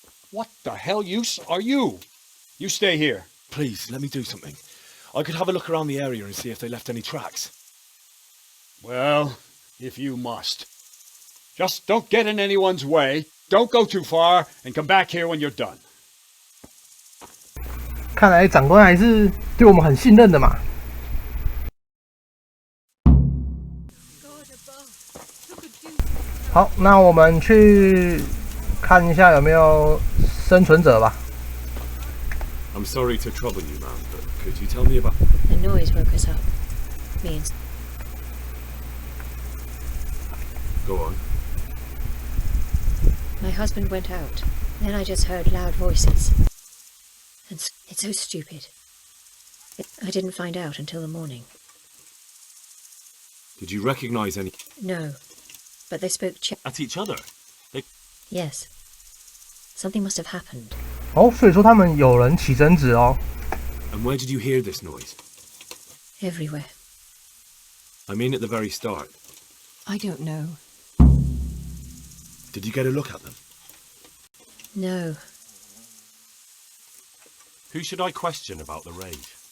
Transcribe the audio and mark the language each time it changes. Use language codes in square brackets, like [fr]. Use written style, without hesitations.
[en] What the hell use are you? You stay here. Please, let me do something. I could have a look around the area and see if they left any tracks. Well, if you must. Just don't get in anyone's way, don't go too far, and come back here when you're done. [zh] 看来长官还是对我们很信任的嘛。好，那我们去看一下有没有生存者吧。 [en] I'm sorry to trouble you, ma'am, but could you tell me about... The noise woke us up. Me and... Go on. My husband went out. Then I just heard loud voices. And it's so stupid. I didn't find out until the morning. Did you recognize any... No. But they spoke At each other? Yes. Something must have happened. [zh] 哦，所以说他们有人起争执哦。 [en] And where did you hear this noise? Everywhere. I mean at the very start. I don't know. Did you get a look at them? No. Who should I question about the raid?